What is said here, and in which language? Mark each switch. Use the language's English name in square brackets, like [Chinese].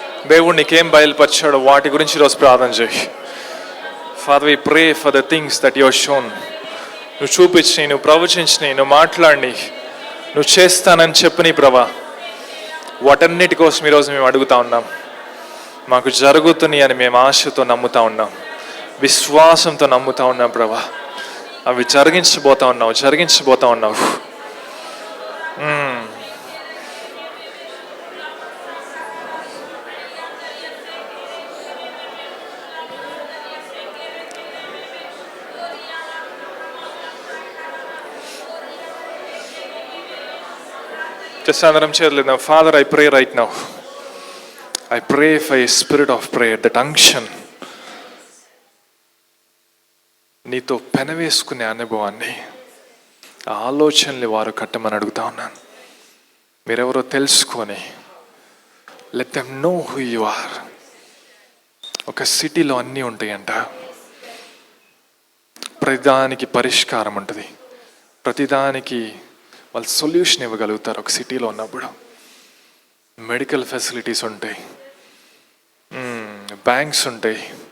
[Telugu] దేవుడు నీకేం బయలుపరిచాడో వాటి గురించి ఈరోజు ప్రార్థన చేయి. [English] Father, we pray for the things that you have shown. [Telugu] నువ్వు చూపించినాయి, నువ్వు ప్రవచించినాయి, నువ్వు మాట్లాడినాయి, నువ్వు చేస్తానని చెప్పని ప్రభా, వాటన్నిటి కోసం ఈరోజు మేము అడుగుతా ఉన్నాం. మాకు జరుగుతున్నాయి అని మేము ఆశతో నమ్ముతా ఉన్నాం, విశ్వాసంతో నమ్ముతా ఉన్నాం ప్రభా. అవి జరిగించబోతా ఉన్నావు. అందరం చేయలేదు. [English] Father, I pray right now. I pray for a spirit of prayer, that unction. [Telugu] నీతో పెనవేసుకునే అనుభవాన్ని, ఆ ఆలోచనలు వారు కట్టమని అడుగుతా ఉన్నాను. మీరెవరో తెలుసుకొని, [English] let them know who you are. [Telugu] ఒక సిటీలో అన్నీ ఉంటాయంట, ప్రతిదానికి పరిష్కారం ఉంటుంది, ప్రతిదానికి వాళ్ళు సొల్యూషన్ ఇవ్వగలుగుతారు. ఒక సిటీలో ఉన్నప్పుడు మెడికల్ ఫెసిలిటీస్ ఉంటాయి, బ్యాంక్స్ ఉంటాయి.